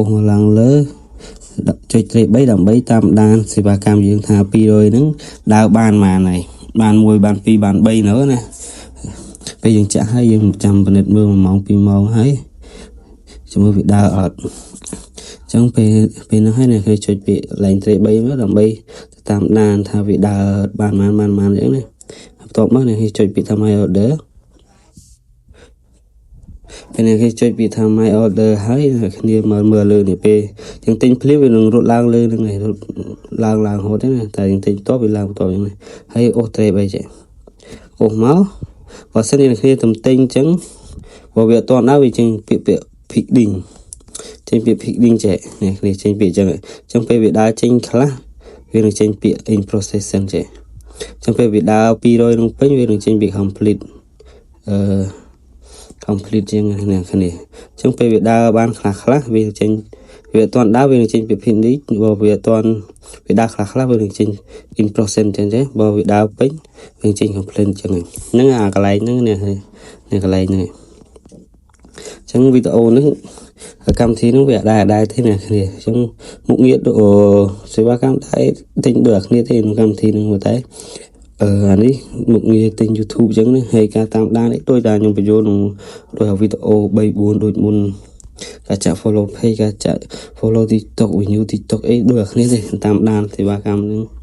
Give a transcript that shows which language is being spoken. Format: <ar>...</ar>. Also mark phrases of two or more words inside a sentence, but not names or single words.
<km>មកឡើងលើចុចត្រេក3ដើម្បីតាមដានសេវាកម្មយើងថា200ហ្នឹងដើរបានប៉ុន្មានហើយបាន1បាន2បាន3នៅណាពេលយើងចាក់ហើយយើងចាំពិនិត្យមើល1ម៉ោង2ម៉ោងហើយចាំមើលវាដើរអត់អញ្ចឹងពេលហ្នឹងហើយអ្នកគេចុចពាក្យឡើងត្រេក3មកដើម្បីតាមដានថាវាដើរបានប៉ុន្មានអញ្ចឹងណាបន្ទាប់មកអ្នកគេចុចពាក្យថា</km> <en>my order</en> <km>ពេលអ្នកគេចុចពាក្យថា</km> <en>my order</en> <km>ហើយអ្នកគ្នាមើលលើនេះពេលយើងទិញភ្លាមវានឹងរត់ឡើងលើហ្នឹងឯងរត់ឡើងរហូតទេណាតែយើងទិញតបវាឡើងបន្តអញ្ចឹងណាហើយអូសត្រេកអីចេះអូសមកបើសិនជាអ្នកគ្នាទំទិញអញ្ចឹងបើវាអត់ទាន់ដល់វាចេញពាក្យ picking ចេញពាក្យ picking ចេះអ្នកគ្នាចេញពាក្យអញ្ចឹងពេលវាដើរចេញខ្លះវានឹងចេញពាក្យ</km> <en>in processing</en> <km>ចេះអញ្ចឹងពេលវាដើរ200នឹងពេញវានឹងចេញពាក្យ complete complete ជាងអ្នកគ្នាអញ្ចឹងពេលវាដើរបានខ្លះវាចេញវាអត់ទាន់ដើរវានឹងចេញពាក្យ finish បើវាអត់ទាន់វាដើរខ្លះវានឹងចេញ in process អញ្ចឹងទេបើវាដើរពេញវាចេញ complete អញ្ចឹងហ្នឹងអាកន្លែងហ្នឹងនេះកន្លែងហ្នឹងអញ្ចឹងវីដេអូហ្នឹងកម្មវិធីហ្នឹងវាអត់ដែរទេអ្នកគ្នាអញ្ចឹងមុខងារសេវាកម្មតែទិញដូចគ្នាទេក្នុងកម្មវិធីហ្នឹងតែអានេះមុខងារទិញ YouTube អញ្ចឹងណាហើយការតាមដាននេះដូចតែខ្ញុំបញ្យល់ក្នុងដូចវីដេអូ 3-4 ដូចមុនការចាក់</km> <en>follow page</en> <km>ការចាក់</km> <en>follow TikTok view TikTok</en> <km>អីដូចគ្នាទេតាមដានសេវាកម្មហ្នឹង</km>